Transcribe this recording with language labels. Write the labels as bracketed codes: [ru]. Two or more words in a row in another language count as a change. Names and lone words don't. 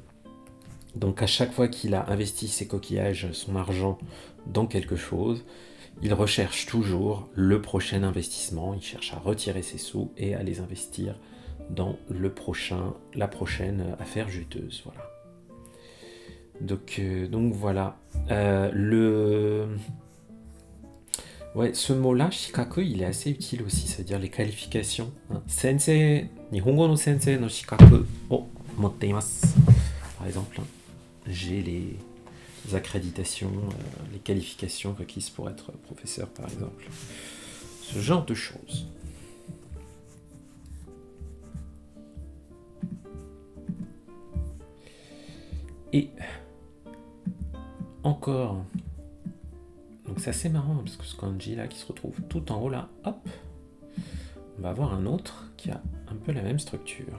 [fr] Donc à chaque fois qu'il a investi ses coquillages, son argent dans quelque chose, il recherche toujours le prochain investissement, il cherche à retirer ses sous et à les investir dans la prochaine affaire juteuse. Voilà. Donc voilà. Ouais, ce mot-là, shikaku, il est assez utile aussi, c'est-à-dire les qualifications. Hein. [ja] 先生、日本語の先生の資格を持っています. [fr] Par exemple, hein, j'ai les accréditations, les qualifications requises pour être professeur, par exemple. Ce genre de choses. Et encore, donc c'est assez marrant parce que ce kanji là qui se retrouve tout en haut là, hop, on va avoir un autre qui a un peu la même structure.